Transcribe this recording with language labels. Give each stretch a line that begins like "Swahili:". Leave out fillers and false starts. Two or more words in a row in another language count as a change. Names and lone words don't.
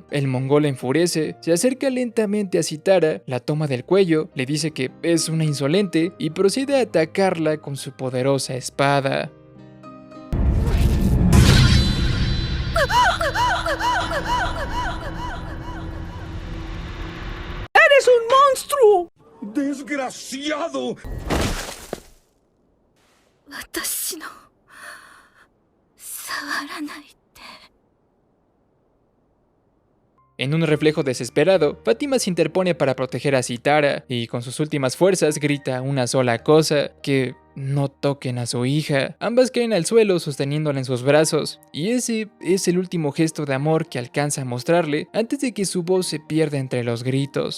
Spanish: El mongol enfurece, se acerca lentamente a Sitara, la toma del cuello, le dice que es una insolente y procede a atacarla con su poderosa espada. ¡Eres un monstruo! ¡Desgraciado!
Japanese: 私の触らないで。
Spanish: En un reflejo desesperado, Fátima se interpone para proteger a Sitara y con sus últimas fuerzas grita una sola cosa, que no toquen a su hija. Ambas caen al suelo sosteniéndola en sus brazos, y ese es el último gesto de amor que alcanza a mostrarle antes de que su voz se pierda entre los gritos.